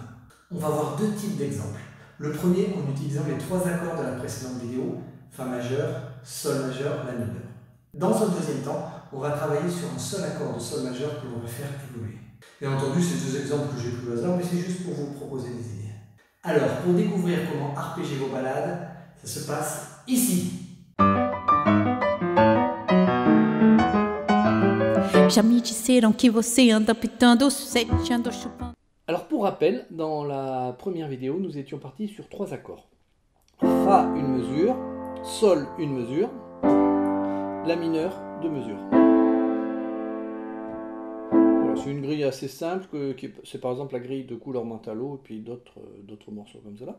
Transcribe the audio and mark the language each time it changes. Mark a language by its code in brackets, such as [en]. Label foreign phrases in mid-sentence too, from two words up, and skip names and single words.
[fr] On va voir deux types d'exemples. Le premier en utilisant les trois accords de la précédente vidéo, Fa majeur, Sol majeur, La mineur. Dans un deuxième temps, on va travailler sur un seul accord de Sol majeur que l'on va faire évoluer. Bien entendu, c'est deux exemples que j'ai pris au hasard, mais c'est juste pour vous proposer des idées. Alors, pour découvrir comment arpéger vos balades, ça se passe ici. [pt] Já me disseram que você anda pitando sete, anda chupando. [fr] Alors pour rappel, dans la première vidéo, nous étions partis sur trois accords. Fa, une mesure, Sol, une mesure, La mineur, deux mesures. Voilà, c'est une grille assez simple, c'est par exemple la grille de couleur Mentalo et puis d'autres morceaux comme cela.